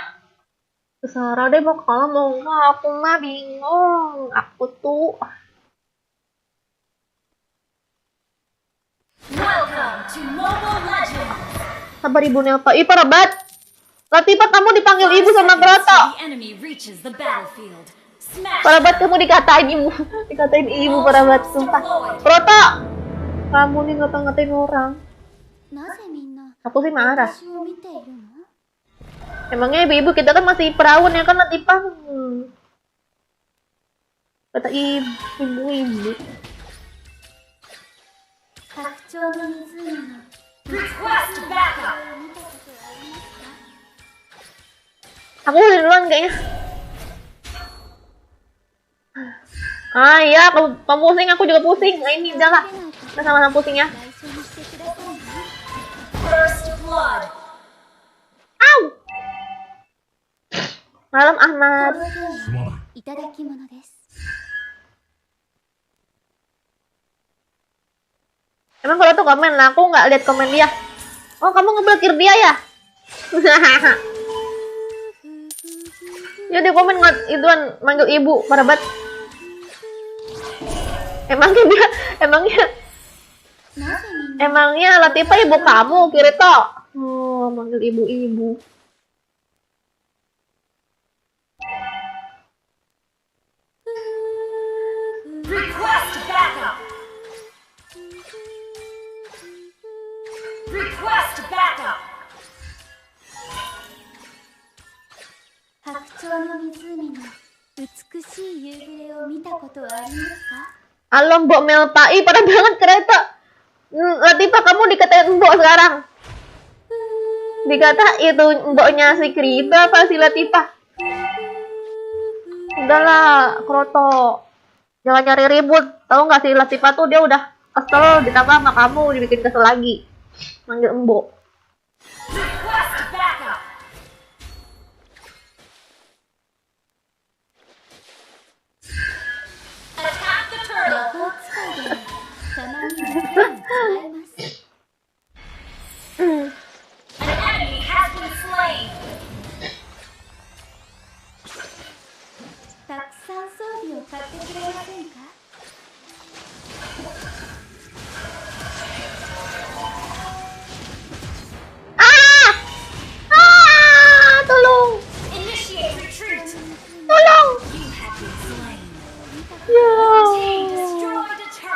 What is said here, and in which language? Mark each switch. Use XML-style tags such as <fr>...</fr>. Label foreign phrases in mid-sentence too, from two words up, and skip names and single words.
<id>Terserah deh mau kalah mau enggak, aku mah bingung. Aku tuh</id> <en>Welcome to Mobile Legends!</en> <id>sabar ibu Nelpa. Ih, parah banget. Latifah, kamu dipanggil ibu sama Kroto.</id> <en>The enemy reaches the battlefield. Smash!</en> <id>Parah banget kamu dikatain ibu. Dikatain ibu, parah banget sumpah. Kroto, kamu nih ngata-ngatain orang.</id> <ja>なぜみんな</ja> <id>Aku sih marah.</id> <ja>私を見ているの</ja> <id>Emangnya ibu-ibu kita kan masih perawan ya kan, Latifah? Kata ibu-ibu.</id> <ja>白鳥の湖の</ja> <en>Request backup!</en> <ja>見たことはありますか</ja> <id>Aku udah duluan kayaknya. Ah iya, kamu pusing, aku juga pusing. Nah, ini udah lah. Kita sama-sama pusing ya.</id> <ja>内緒にしてくださいね</ja> <en>First blood!</en> <id>Au! Malam Ahmad.</id> <ja>このゲームいただき物です</ja> <id>Emang kalau tuh komen lah, aku nggak lihat komen dia. Oh, kamu ngeblokir dia ya? Ya dia komen nggak ituan manggil ibu, parah banget. Emangnya dia,</id> <ja>なぜみんな</ja> <id>emangnya Latifah ibu kamu, Kirito? Oh, manggil ibu-ibu.</id> <en>Request backup! Request backup!</en> <ja>白鳥の湖の美しい夕暮れを見たことはありますか</ja> <id>Halo Mbok Melpa, ih parah banget Kirito. Latifah, kamu dikatain Mbok sekarang. Dikata itu Mboknya si Kirito apa si Latifah? Udahlah, Kroto. Jangan nyari ribut. Tahu nggak sih Latifah tuh dia udah kesel ditambah sama kamu dibikin kesel lagi. Manggil Mbok.</id> <en>Request backup! Attack the</en> <ja>魔</ja> <en>turtle!</en> <ja>法使いでもたまには剣を使います</ja> <en>An enemy has been slain!</en> <ja>たくさん装備を買ってくれませんか Ah!</ja> <id>Ah! Tolong!</id> <en>Initiate retreat!</en> <id>Tolong!</id> <en>You have been slain.</en> <id>Ya.</id> <en>Team destroyed a turret!</en>